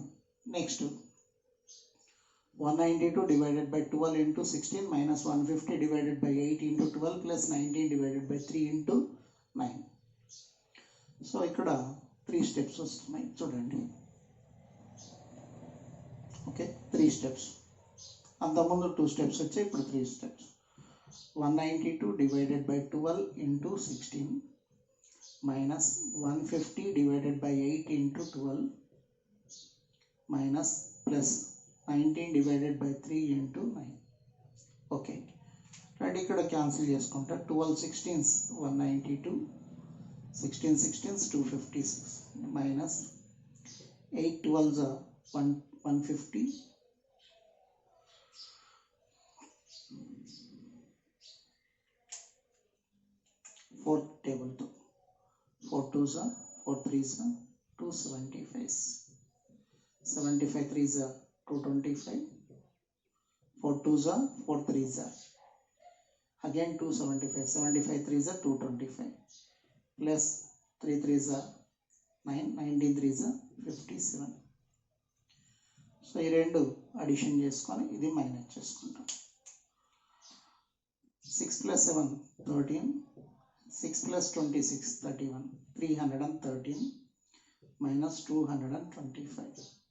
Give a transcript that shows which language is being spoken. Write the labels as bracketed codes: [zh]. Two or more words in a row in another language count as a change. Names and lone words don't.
[en] next 192 divided by 12 into 16 minus 150 divided by 8 into 12 plus 19 divided by 3 into 9. [te] సో ఇక్కడ 3 స్టెప్స్ వస్తున్నాయి చూడండి. [en] okay, 3 steps. [te] అంతకుముందు 2 స్టెప్స్ వచ్చాయి, ఇప్పుడు 3 స్టెప్స్. [en] 192 divided by 12 into 16 minus 150 divided by 8 into 12 minus plus 19 divided by 3 into 9. okay right, [te] ఇక్కడ క్యాన్సిల్ చేసుకుంటా. [en] 12 16s 192, 16 16s 256 minus 8 12s 150, 4 టేబుల్తో 4 2s 4 3s 275, 75 3s 225, 4 2s 4 3s again 275, 75 3s 225 plus 3 3s 9, 19 3s 57. [te] సో ఈ రెండు అడిషన్ చేసుకొని ఇది మైనస్ చేసుకుంటాం. [en] 6 plus 7 13, 6 plus 26 31, 313 minus 225.